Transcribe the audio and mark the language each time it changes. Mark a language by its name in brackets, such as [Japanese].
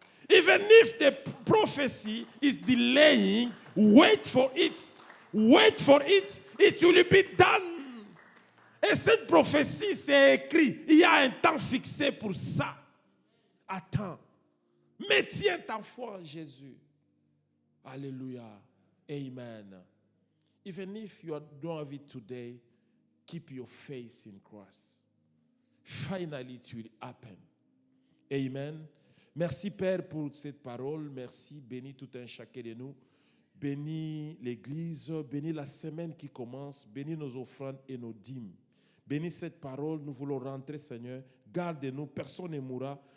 [English] Even if the prophecy is delaying, wait for it, it will be done. [French] Et cette prophétie, c'est écrit, il y a un temps fixé pour ça. Attends, mais tiens ta foi en Jésus. Alléluia, amen. [English] Even if you don't have it today, keep your faith in Christ. Finally, it will happen. Amen. [French] Merci Père pour cette parole. Merci. Bénis tout un chacun de nous. Bénis l'Église. Bénis la semaine qui commence. Bénis nos offrandes et nos dîmes. Bénis cette parole. Nous voulons rentrer, Seigneur. Garde-nous. Personne ne mourra.